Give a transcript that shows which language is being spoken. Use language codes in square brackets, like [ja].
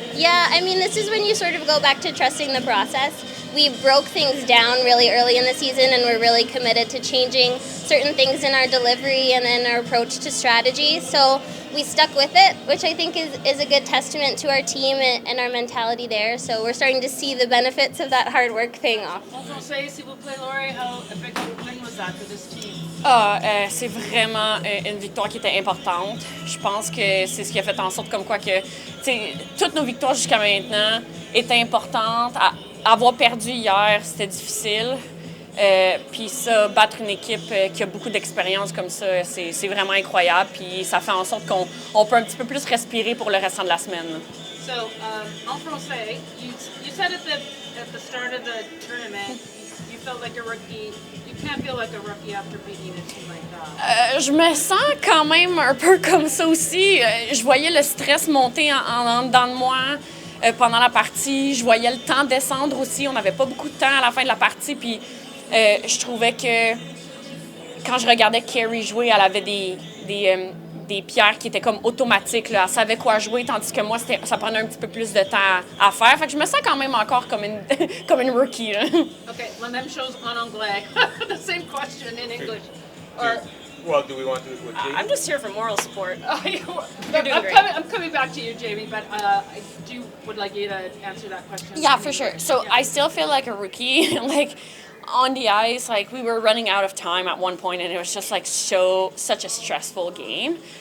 [en] Yeah, I mean, this is when you sort of go back to trusting the process. We broke things down really early in the season, and we're really committed to changing certain things in our delivery and in our approach to strategy. So we stuck with it, which I think is a good testament to our team and our mentality there. So we're starting to see the benefits of that hard work paying off. [fr] En français, s'il vous plaît, [en] Laurie, how big of a win was that for this team? [fr] C'est vraiment une victoire qui était importante. Je pense que c'est ce qui a fait en sorte comme quoi que toutes nos victoires jusqu'à maintenant étaient importantes. Avoir perdu hier, c'était difficile. Puis ça, battre une équipe qui a beaucoup d'expérience comme ça, c'est vraiment incroyable. Puis ça fait en sorte qu'on peut un petit peu plus respirer pour le restant de la semaine. [en] So, [fr] en français, [en] you said at the start of the tournament, you felt like a rookie. You can't feel like a rookie after beating a team like that. [fr] Je me sens quand même un peu comme ça aussi. Je voyais le stress monter en dedans de moi pendant la partie. Je voyais le temps descendre aussi. On n'avait pas beaucoup de temps à la fin de la partie. Puis je trouvais que quand je regardais Kerry jouer, elle avait des pierres qui étaient comme automatiques. Là. Elle savait quoi jouer, tandis que moi, ça prenait un petit peu plus de temps à faire. Fait que je me sens quand même encore comme une rookie. Là. Okay, la même chose en anglais. [en] The same question in English. Or, Well, do we want to do it with Jamie? I'm just here for moral support. I'm coming back to you, Jamie, but I would like you to answer that question. Yeah, for sure. So Yeah. I still feel like a rookie. Like on the ice, like we were running out of time at one point, and it was just like such a stressful game.